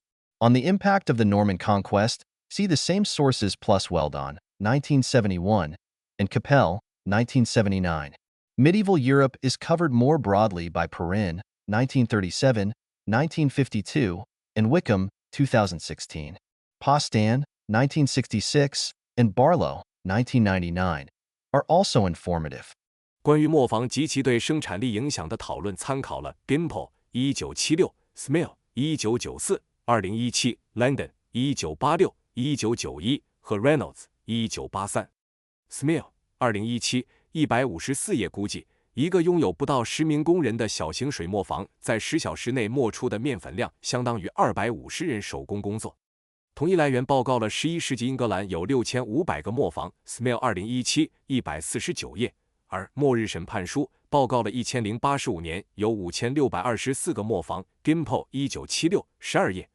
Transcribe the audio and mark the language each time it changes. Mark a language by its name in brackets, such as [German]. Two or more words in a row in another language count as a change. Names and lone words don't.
[English] On the impact of the Norman conquest, see the same sources plus Weldon, 1971, and Capel, 1979. Medieval Europe is covered more broadly by Perrin, 1937, 1952, and Wickham, 2016. Postan, 1966, and Barlow, 1999, are also informative. [Chinese] 关于磨坊及其对生产力影响的讨论参考了 Gimple 1976、Smill 1994、2017、Langdon 1986、1991 和 Reynolds 1983。Smill 2017 154页估计，一个拥有不到10名工人的小型水磨坊在10小时内磨出的面粉量相当于250人手工工作。同一来源报告了11世纪英格兰有6500个磨坊 ，Smill 2017 149页，而《末日审判书》报告了1085年有5624个磨坊 ，Gimple 1976 12页。